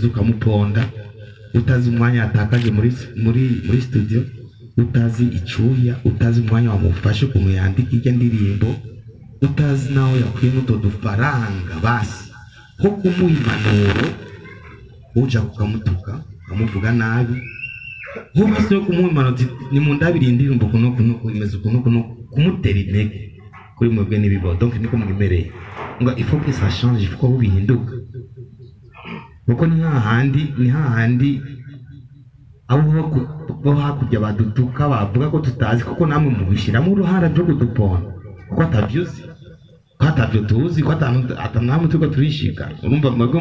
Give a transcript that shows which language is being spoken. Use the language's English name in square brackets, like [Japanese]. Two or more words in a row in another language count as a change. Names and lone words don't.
[Rundi] ukamuponda utazi umwanya atakaje muri studio, utazi icyuya, utazi umwanya wamufashe kumuyandika ijya ndirimbo, utazi naho yakwiye muto dufaranga basi ko kumuha impanuro uja kukamutuka amuvuga nabi hubase yo kumuha impanuro ni mu ndabiri indirimbo kuno imeze kuno kumutera intege kuri mwebwe nibibo. Donc niko mwimereye ngo [French] il faut que ça change, il faut [Rundi] ko bihinduka kuko ni hahandi abo hakurya badutuka bavuga ko tutazi kuko namwe mubishiramo uruhara rwo kudupona kuko atavyuzi ko atavyo tuzi ko atanamwe tuko turishika.